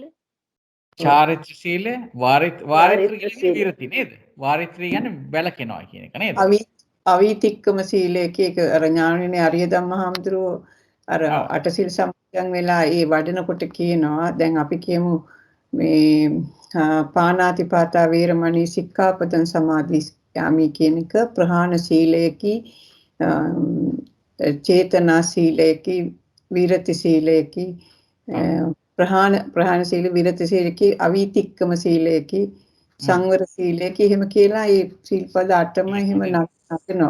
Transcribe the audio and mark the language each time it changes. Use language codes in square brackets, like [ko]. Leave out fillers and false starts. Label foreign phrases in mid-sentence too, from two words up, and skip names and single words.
[si] චාරිත්‍ර සීලය වාරිත්‍ර කියන්නේ විරති නේද? වාරිත්‍ර කියන්නේ වැළකෙනවා කියන එක නේද? අවීතික්කම සීලයක එක අර ඥානනේ අරිය ධම්මහාමුදුරුවෝ අර අටසිල් සම්පූර්ණ වෙලා ඒ වඩනකොට කියනවා දැන් අපි කියමු මේ [pi] පාණාතිපාතා වේරමණී සික්ඛාපදං සමාදියාමි [si] කියන එක ප්‍රහාණ සීලයකි චේතනා සීලයකි විරති සීලයකි ප්‍රහාණ සීල විරති සීලයකි අවීතික්කම සීලයකි සංවර සීලයකි එහෙම කියලා ඒ සීල්පද 8ම එහෙම නගනවා.